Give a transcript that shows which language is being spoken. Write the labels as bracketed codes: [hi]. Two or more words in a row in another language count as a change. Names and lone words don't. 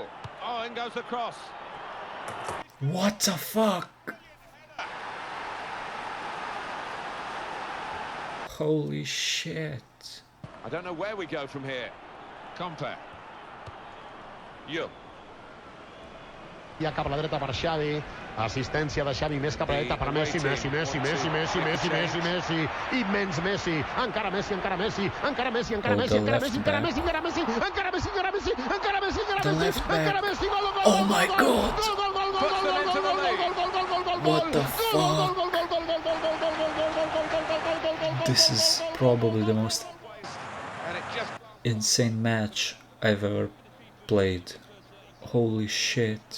[en] Oh, in goes the cross. What the fuck? Holy shit. I don't know where we go from here. Compa. You. [ca] Ja cap a la dreta per Xavi, assistència de Xavi més cap a la dreta per Messi, Messi, Messi, Messi, Messi, Messi, Messi, Messi, immens Messi, encara Messi, encara Messi, encara Messi, encara Messi, encara Messi, encara Messi, encara Messi, encara Messi, encara Messi, encara Messi, encara Messi, encara Messi, gol, gol, [en] oh my god! What the fuck? This is probably the most insane match I've ever played. Holy shit.